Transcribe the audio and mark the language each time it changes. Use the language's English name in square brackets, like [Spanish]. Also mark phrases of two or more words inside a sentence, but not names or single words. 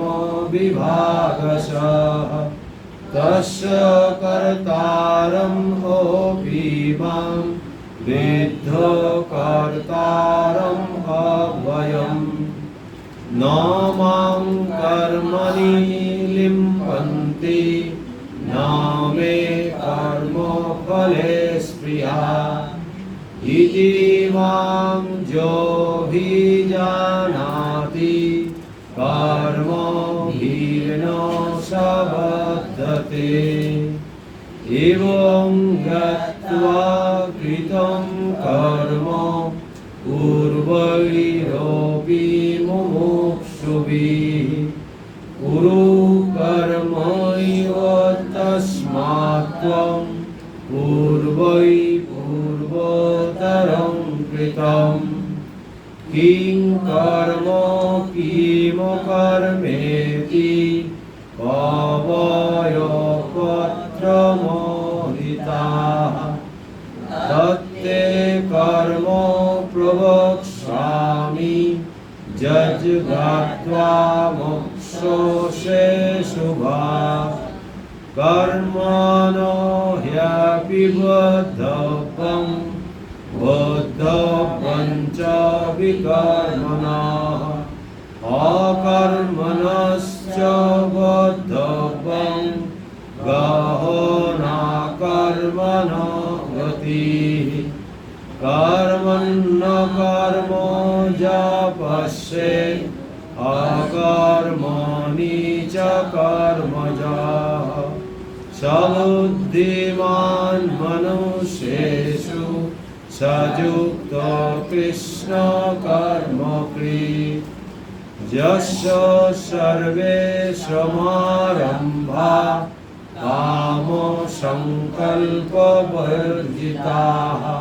[Sanskrit] বিভাগশঃ তস্য কর্তারং অপি মাং বিদ্ধ কর্তারং অব্যয়म् ন মাং কর্মণি লিম্পন্তি ন মে কর্মফলে স্পৃহা ইতি মাং যোऽভিজানাতি কর্মভির্ন স বধ্যতে এবং জ্ঞাত্বা কৃतं কর্ম পূর্বৈরপি মুমুক্ষুভিঃ কুরু কর্মৈব তস্মাৎ ত্বং পূর্বৈ পূর্বতরং কৃতম কিং কর্ম কিমকর্মেতি কবয়পত্রমোদিতাঃ তত্তে কর্ম প্রবক্ষ্যামি যজ্ঞাত্বা মোক্ষসে শুভাঃ কর্মণো হ্যপি বদ্ধব্যং বদ্ধব্যং চ বিকর্মণঃ অকর্মণশ্চ বদ্ধব্যং গহনা কর্মণো গতিঃ कर्मण्य कर्म पश्ये अकर्मणि च कर्मजाः सबुद्धिमान् मनुष्येषु सयुक्त कृष्ण कर्मकृत् यस्य सर्वे समारम्भा कामसङ्कल्पवर्जिताः